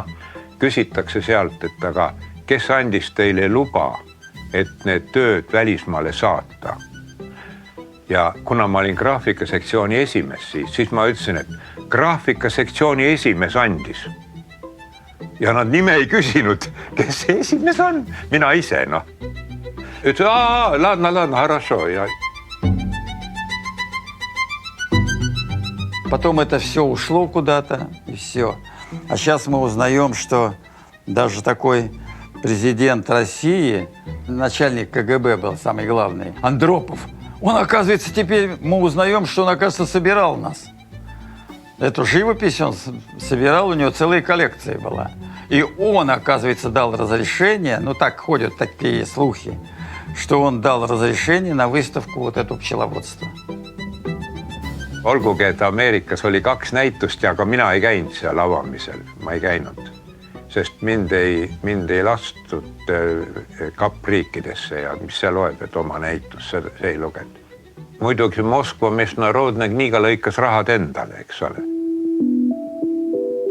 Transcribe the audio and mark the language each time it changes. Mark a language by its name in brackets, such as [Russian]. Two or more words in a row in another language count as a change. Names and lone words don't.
[Estonian] Küsitakse sealt, et aga kes andis teile luba, et need tööd välismaale saata? Ja kuna ma olin graafikasektsiooni esimees, siis ma ütlesin, et graafikasektsiooni esimees andis. Ja nad nime ei küsinud, kes see esimees on. Mina ise, noh. Ütlesin, [Russian] ладно, хорошо. Потом это все ушло куда-то, и все. А сейчас мы узнаем, что даже такой президент России, начальник КГБ был самый главный, Андропов, он, оказывается, теперь мы узнаем, что он, оказывается, собирал нас. Эту живопись он собирал, у него целая коллекция была. И он, оказывается, дал разрешение, ну так ходят такие слухи, что он дал разрешение на выставку вот эту пчеловодства. [Estonian] Olgugi, et Ameerikas oli 2 näitust ja ka mina ei käinud seal avamisel, ma ei käinud. Sest mind ei lastud kapriikidesse ja mis see loeb, et oma näitus, see ei lugenud. Muidugi Moskva Mešnarodne kniiga lõikas rahad endale, eks ole.